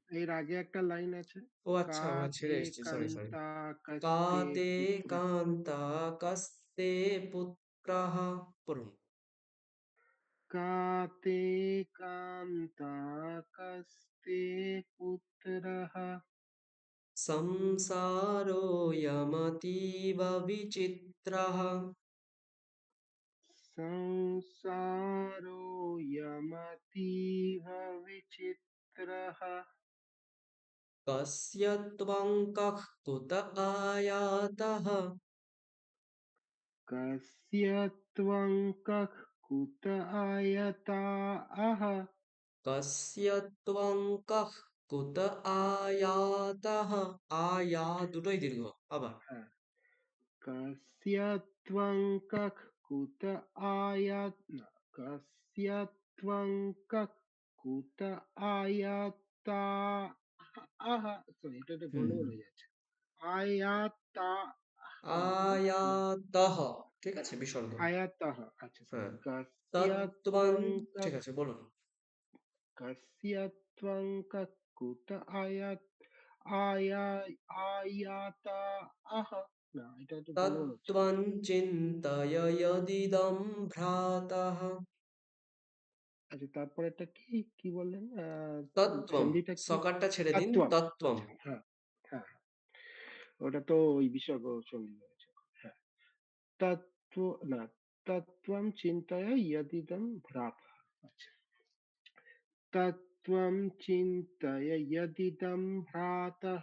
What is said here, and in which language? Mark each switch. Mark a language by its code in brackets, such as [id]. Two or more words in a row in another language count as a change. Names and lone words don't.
[bn] এর আগে একটা লাইন আছে, ও আচ্ছা, আমরা ছেড়ে [sa] কাতে [bn] এসেছি, সরি সরি। [sa] কান্তা কস্তে কাতে পুত্র কান্তা কস্তে পুত্রাঃ, পড়ুন। কাতে কান্তা কস্তে পুত্রः संसारोऽयमतीव विचित्रः। संसारोऽयमतीव विचित्रः कस्य त्वं कः कुत आयातः। कस्य त्वं कः कुत आयताः कस्य त्वं कः कुत आयातः, [bn] आया দুটোই দীর্ঘ আবার। [sa] कस्य त्वं कः कुत आयात न, कस्य त्वं कः कुत आयाता [bn] সরি এটা একটা হুম গন্ডগোল হয়ে যাচ্ছে আয়াতা না আয়াতः, ঠিক আছে, বিসর্গ। আয়াতাহ আচ্ছা সরি হ্যাঁ, [sa] কस्य তত্ত্বং, त्वं [bn] ঠিক [sa] कः [bn] আছে বলুন। [sa] कस्य त्वं कः कुत आयात आया आयाता [bn] না এটা একটু গন্ডগোল হচ্ছে [sa] তত্ত্বং চিন্তয় যদিদং ভ্রাতঃ। [bn] আচ্ছা তারপরেরটা কি কি বললেন [sa] তত্ত্বম, [bn] সন্ধিটা কি সকারটা ছেড়ে দিন, [sa] তত্ত্বম তত্ত্বম। [bn] আচ্ছা হ্যাঁ হ্যাঁ ওটা তো ওই বিসর্গ সন্ধি হয়েছে হ্যাঁ তত্ত্ব না [sa] তত্ত্বম চিন্তায় ইয়দিদম ভ্রাত [bn] আচ্ছা [sa] তত্ত্বম চিন্তায় ইয়দিদম ভ্রাতঃ